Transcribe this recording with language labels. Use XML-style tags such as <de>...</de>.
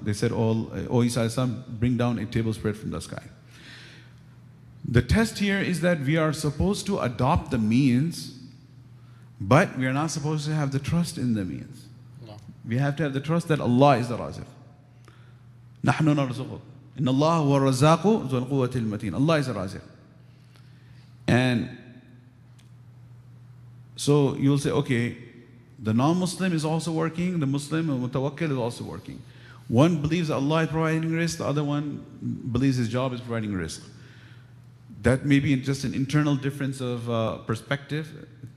<en>They said, O Isa alayhi salam, bring down a table spread from the sky. The test here is that we are supposed to adopt the means, but we are not supposed to have the trust in the means. No. We have to have the trust that Allah is the Raziq.</en> <ar>نحن نرزقك. إن الله هو الرزاق ذو القوة المتين.</ar> <en>Allah is the Raziq. And so you'll say, okay, the non-Muslim is also working, the Muslim mutawakkil is also working. One believes that Allah is providing risk, the other one believes his job is providing risk. That may be just an internal difference of perspective.</en>